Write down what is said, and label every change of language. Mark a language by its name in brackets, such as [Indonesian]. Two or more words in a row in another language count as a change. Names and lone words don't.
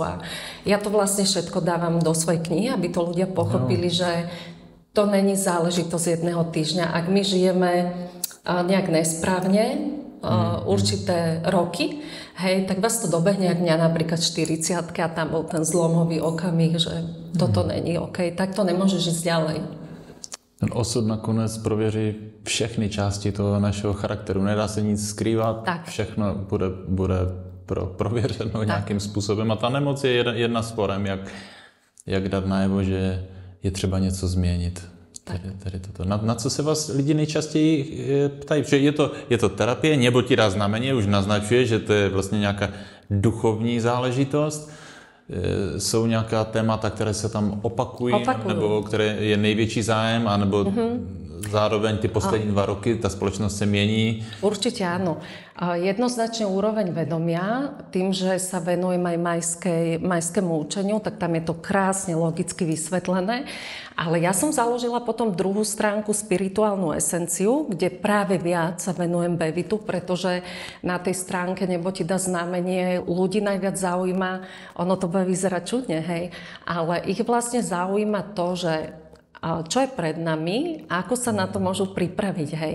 [Slovak] A ja to vlastne všetko dávam do svojej knihy, aby to ľudia pochopili, že to není záležitosť jedného týždňa. Ak my žijeme nejak nesprávne, určité roky, hej, tak vás to dobehne, ak mňa napríklad 40-ky a tam bol ten zlomový okamih, že toto není OK, tak to nemôžeš ísť ďalej. [Czech] Ten osud nakonec prověří všechny části toho našeho charakteru. Nedá se nic skrývat, tak. Všechno bude prověřeno nějakým způsobem. A ta nemoc je jedna z forem, jak dát najevo, že je třeba něco změnit. Tady toto. Na co se vás lidi nejčastěji ptají? Protože je to terapie, nebotírá znamení, už naznačuje, že to je vlastně nějaká duchovní záležitost. Jsou nějaká témata, které se tam opakují. Nebo které je největší zájem, anebo zároveň ty poslední 2 roky ta [Slovak] spoločnosť sa mení? Určite áno. Jednoznačne úroveň vedomia, tým, že sa venujem aj majskému učeniu, tak tam je to krásne logicky vysvetlené. Ale ja som založila potom druhú stránku, spirituálnu esenciu, kde práve viac sa venujem bevitu, pretože na tej stránke Nebo ti dá znamenie ľudí najviac zaujíma, ono to bude vyzerať čudne, hej, ale ich vlastne zaujíma to, že čo je pred nami a ako sa na to môžu pripraviť, hej.